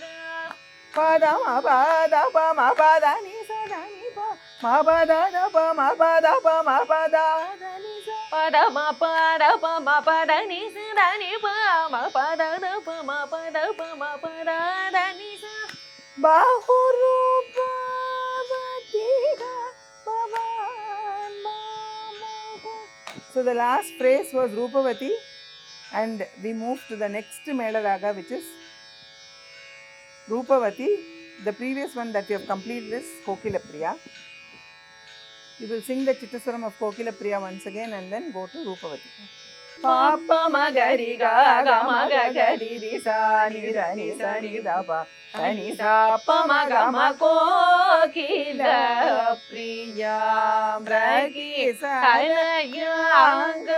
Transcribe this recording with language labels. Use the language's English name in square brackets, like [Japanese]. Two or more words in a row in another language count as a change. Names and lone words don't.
[Sanskrit] ಪದ ಮ ಪದ ಪ ಮ ಪದ ನಿ ಸ ದ ನಿ ಪ ಮ ಪದ ದ ಪ ಮ ಪದ ಪ ಮ ಪದ ದ ನಿ ಸ ಪದ ಮ ಪದ ಪ ಮ ಪದ ನಿ ಸ ದ ನಿ ಪ ಮ ಪದ ದ ಪ ಮ ಪದ ಪ ಮ ಪದ ದ ನಿ ಸ ಬಾಹುರೂಪವತಿ ಭವಾನ್ ಮಾಮೋಹ. [English] So the last phrase was Rupavati, and we move to the next Mela Raga, which is Rupavati. The previous one that you have completed is Kokila Priya. You will sing the Chittaswaram of Kokila Priya once again and then go to Rupavati. Papa magari ga magari ri sa ni da ni sa ni da pa da ni sa pa maga ma kokila priya mragi sanayanga